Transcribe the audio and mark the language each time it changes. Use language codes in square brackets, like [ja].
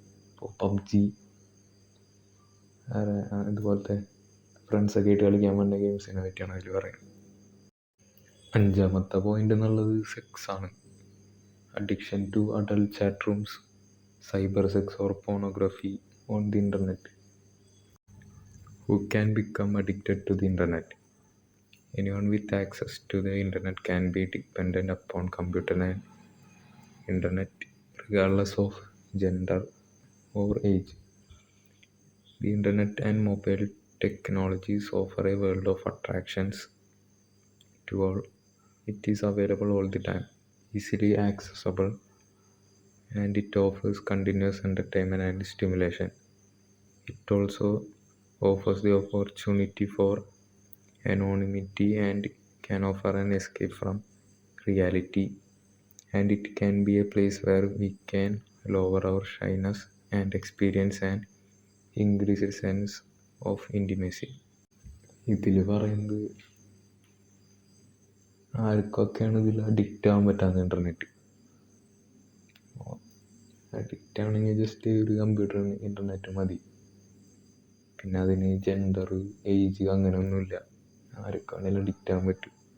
[ml] ഇപ്പോൾ പബ്ജി, ഇതുപോലത്തെ ഫ്രണ്ട്സൊക്കെ ആയിട്ട് കളിക്കാൻ പറ്റുന്ന ഗെയിംസിനെ പറ്റിയാണ് അതിൽ പറയുന്നത്. അഞ്ചാമത്തെ പോയിൻ്റ് എന്നുള്ളത് സെക്സാണ്. [en] Addiction to adult chat rooms, cyber sex or pornography on the internet. Who can become addicted to the internet? Anyone with access to the internet can be dependent upon computer and internet regardless of gender or age. The internet and mobile technologies offer a world of attractions to all. It is available all the time, easily accessible, and it offers continuous entertainment and stimulation. It also offers the opportunity for anonymity and can offer an escape from reality, and it can be a place where we can lower our shyness and experience an increased sense of intimacy. [ml] ഇതിൽ പറയുന്നത് ആർക്കൊക്കെയാണ് ഇതിൽ addict ആവാൻ പറ്റാത്ത internet. Addict ആണെങ്കിൽ just ഒരു computer internet മതി. പിന്നെ അതിന് ജെൻഡർ, ഏജ് അങ്ങനെയൊന്നുമില്ല, ആർക്കാണെങ്കിലും അഡിക്റ്റ് ആകാൻ പറ്റും.